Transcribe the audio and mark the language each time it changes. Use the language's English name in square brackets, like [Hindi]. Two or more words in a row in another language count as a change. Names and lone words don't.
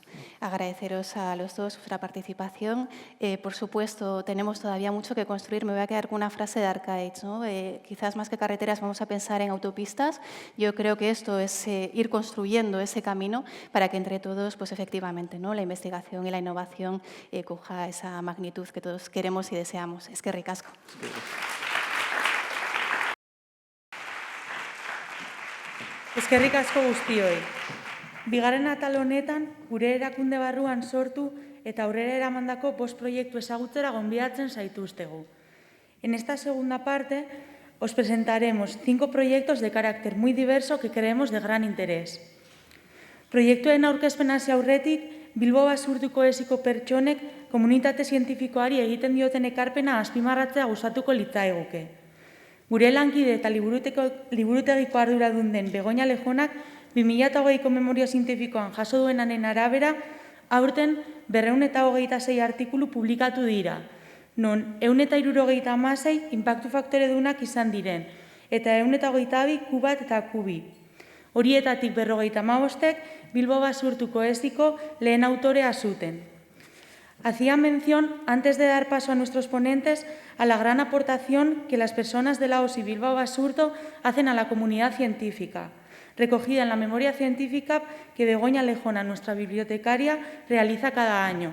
[Spanish] Agradeceros a los dos vuestra participación. Por supuesto, tenemos todavía mucho que construir. Me voy a quedar con una frase de Arcaich, ¿no? Quizás más que carreteras vamos a pensar en autopistas. Yo creo que esto es ir construyendo ese camino para que entre todos, pues efectivamente, ¿no?, la investigación y la innovación coja esa magnitud que todos queremos y deseamos. [Basque] Eskerrik asko. Eskerrik asko guztioi. Bigarren atal honetan, gure erakunde barruan sortu eta aurrera eramandako 5 proiektu ezagutzera gonbidatzen zaituztegu. [Spanish] En esta segunda parte, os presentaremos 5 proyectos de carácter muy diverso que creemos de gran interés. [Basque] Proiektuen aurkezpen hasi aurretik, Bilbo Basurtuko esiko pertsonek komunitate zientifikoari egiten dioten ekarpena azpimarratzea gustatuko litzaiguke. Gure lankide eta liburutegiko arduradun den Begoña Lejonak 2020ko memoria zientifikoan jaso duenaren arabera, aurten 226 artikulu publikatu dira, non 176 inpaktu faktore dunak izan diren, eta 122 Q1 eta Q2. Horietatik 55ek Bilbo Basurtuko esiko lehen autorea zuten. [Spanish] Hacía mención, antes de dar paso a nuestros ponentes, a la gran aportación que las personas de la OSI Bilbao Basurto hacen a la comunidad científica, recogida en la memoria científica que Begoña Lejona, nuestra bibliotecaria, realiza cada año.